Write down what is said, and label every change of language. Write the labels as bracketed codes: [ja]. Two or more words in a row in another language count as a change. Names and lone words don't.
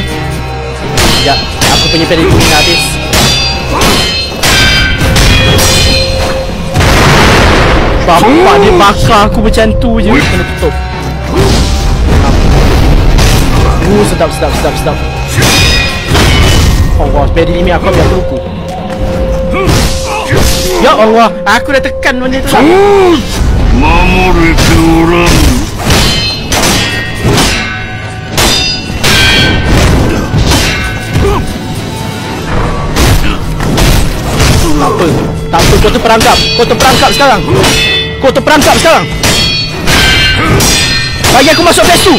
[ms] Sekejap, aku punya pedigree ni dah habis. Bapak dia bakar aku macam tu je. Kena tutup. Sedap. Allah, pedigree ni aku ambil aku lupa. Ya Allah, aku dah tekan benda tu. [ja] 守れておらぬ。 [ms] Tak apa, kau terperangkap sekarang. Bagi aku masuk phase tu.